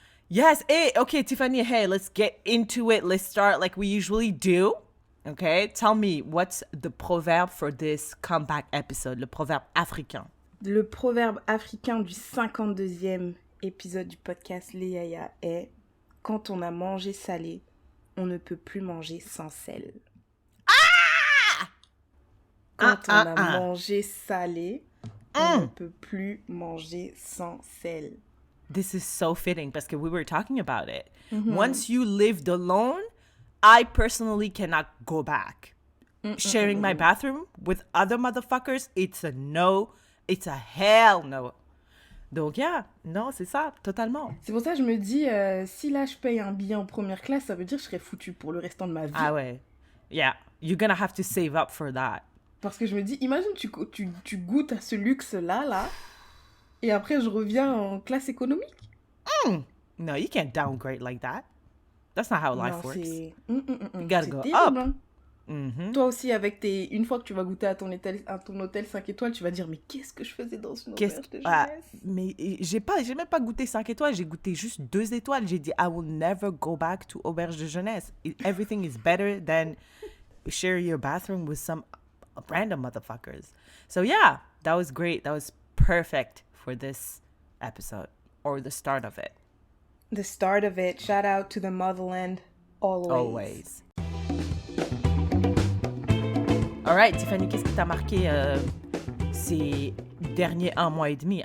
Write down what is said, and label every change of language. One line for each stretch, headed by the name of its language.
English: Yes, okay, Tiffany, hey, let's get into it. Let's start like we usually do. Okay, tell me, what's the proverb for this comeback episode,
French: le proverbe africain? Le proverbe africain du 52e épisode du podcast Les Yaya est « Quand on a mangé salé, on ne peut plus manger sans sel. » Quand on a mangé salé, on ne peut plus manger sans sel.
English: This is so fitting
French: parce que
English: we were talking about it. Once you lived alone, I personally cannot go back. Sharing my bathroom with other motherfuckers, it's a no. It's a hell no.
French: Donc, yeah, non, c'est ça, totalement. C'est pour ça que je me dis, si là, je paye un billet en première classe, ça veut dire que je serais foutue pour le restant de ma vie. Ah ouais.
English: Yeah, you're gonna have to save up for that.
French: Parce que je me dis, imagine, tu goûtes à ce luxe-là, et après, je reviens en classe économique.
English: No, you can't downgrade like that. That's not how life works. You gotta go terrible, up. Hein.
French: Toi aussi, une fois que tu vas goûter à ton hôtel 5 étoiles, tu vas dire, mais qu'est-ce que je faisais dans une auberge de jeunesse? Mais j'ai même pas goûté 5 étoiles, j'ai goûté juste 2 étoiles. J'ai dit,
English: I will never go back to
French: auberge de jeunesse.
English: Everything is better than share your bathroom with some random motherfuckers. So yeah, that was great. That was perfect for this episode, or the start of it. The start of it. Shout out to the motherland always. All right,
French: Tiffany, qu'est-ce qui t'a marqué ces derniers 1 mois et demi?